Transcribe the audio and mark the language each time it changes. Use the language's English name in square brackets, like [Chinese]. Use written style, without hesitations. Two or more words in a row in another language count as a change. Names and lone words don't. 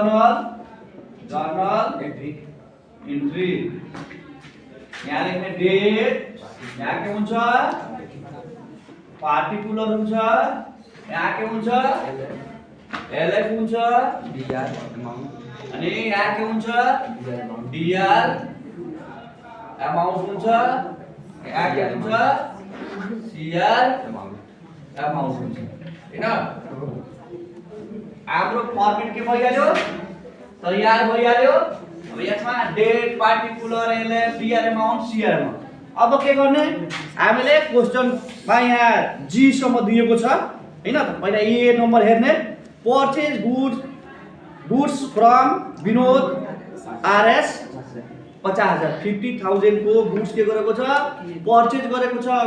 [English] journal entry [Nepali] यहाँ लेख्ने डेट यहाँ के हुन्छ पार्टिकुलर हुन्छ यहाँ के हुन्छ एलएफ हुन्छ अनि यहाँ के हुन्छ [English] Dr amount [Nepali] हुन्छ यहाँ के हुन्छ [English] Cr amount [Nepali] हुन्छ हैन। हाम्रो फर्मेट के भइहाल्यो तयार भइहाल्यो। अब यसमा [English] date particular LF Dr amount Cr amount. [Nepali] अब के गर्ने हामीले क्वेशनमा यहाँ जी सम्म दिएको छ हैन त। पहिला ए नम्बर हेर्ने [English] purchase goods from Vinod Rs 50,000 [Nepali] 50,000 को गुड्स के गरेको छ परचेज गरेको छ।